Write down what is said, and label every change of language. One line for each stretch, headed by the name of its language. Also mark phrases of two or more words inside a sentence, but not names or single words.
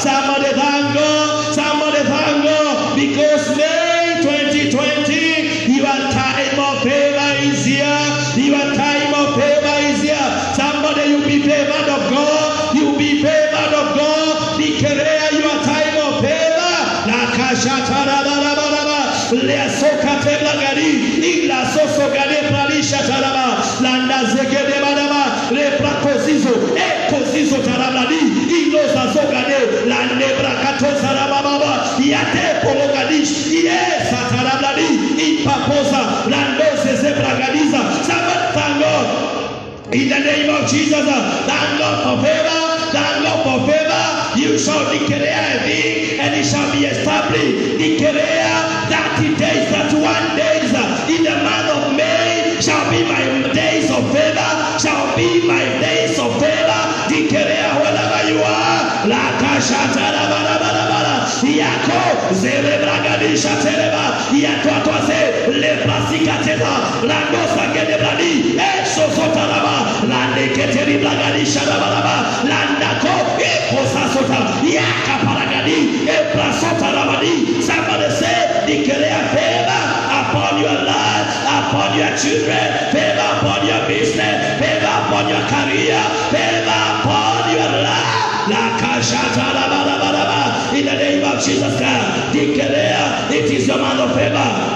English: Somebody thank God. Somebody thank God. Because May 2020, your time of favor is here. Your time of favor is here. Somebody, you be favored of God. You be favored of God. Declare your time of favor. Lea soka tebla gari, ila soso gade pralisha taraba, landa zegede badaba, le prakozizo, kozizo tarabadi, ilo zazo gade, lande brakato taraba baba, yate pologadish, yes tarabadi, ipaposa, lando zeze bragadiza. Somebody thank God in the name of Jesus. Thank God for favor. Thank God for favor. You shall declare a thing and it shall be established. Declare 30 days, 31 days in the month of May shall be my days of favor. Shall be my days of favor. Declare wherever you are. La kashata la bara bara bara. Yako zere bragadisha tereba. Yako atwase le prasikateza. Landosa gede bradi. Sosota laba. Lande keteri bragadisha la bara. Landako ekosasota. Yaka paragadi. Eprasota labadi. Somebody say, declare favor upon your life, upon your children, favor upon your business, favor upon your career, favor upon your life. In the name of Jesus Christ, declare it is your month of favor.